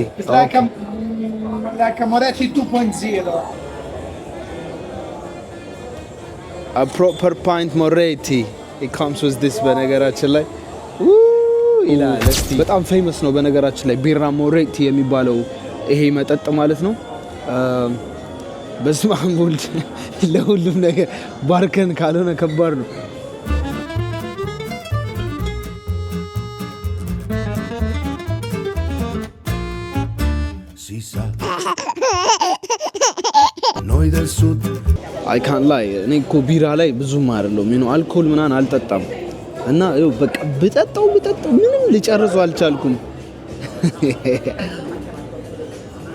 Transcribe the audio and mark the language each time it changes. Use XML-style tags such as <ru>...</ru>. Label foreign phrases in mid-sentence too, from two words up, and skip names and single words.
<en>It's like a Moretti 2.0. A proper pint Moretti. It comes with this</en> <am>በነገራችን ላይ ይላል። እስቲ በጣም ፌመስ ነው በነገራችን ላይ ቢራ ሞሬቲ የሚባለው ይሄ መጠጥ ማለት ነው። በስመ አብ ወልድ ለሁሉም ነገር ባርከን ካልሆነ ከባድ ነው።</am> <it>Si sa noi del sud</it> <en>I can</en> <am>ላይ እኔ እኮ ቢራ ላይ ብዙም አይደለም ነው አልኮል ምናምን አልጠጣም እና በቃ ብጠጣው ምንም ልጨርሰው አልቻልኩም።</am>